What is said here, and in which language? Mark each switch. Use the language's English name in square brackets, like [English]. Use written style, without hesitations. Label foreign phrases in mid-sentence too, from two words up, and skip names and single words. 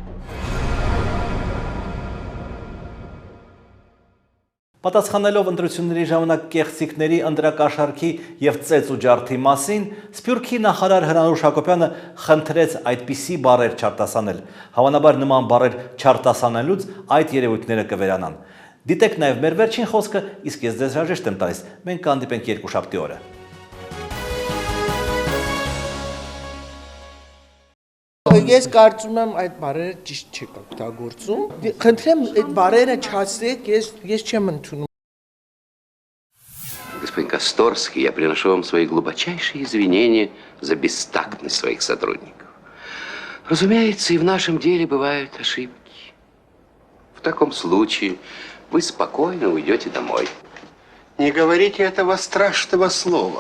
[Armenian] Պատասխանելով ընտրությունների ժամանակ կեղծիքների, ընտրակաշառքի եւ ծեծ ու ջարդի մասին, Սփյուռքի նախարար Հրանուշ Հակոբյանը խնդրեց այդպիսի բառեր չարտասանել։ Հավանաբար նման բառեր չարտասանելուց այդ երևույթները կվերանան։ Դիտեք նաեւ մեր վերջին խոսքը, իսկ ես ձեզ հրաժեշտ եմ տալիս։ Մենք կհանդիպենք երկուշաբթի օրը։ Ես կարծում եմ այդ բառերը ճիշտ չեք օգտագործում։ Խնդրեմ այդ բառերը չասեք, ես չեմ ընդունում։ [Russian] Господин Косторский, я приношу вам свои глубочайшие извинения за бестактность своих сотрудников. Разумеется, и в нашем деле бывают ошибки. В таком случае вы спокойно уйдете домой. Не говорите этого страшного слова.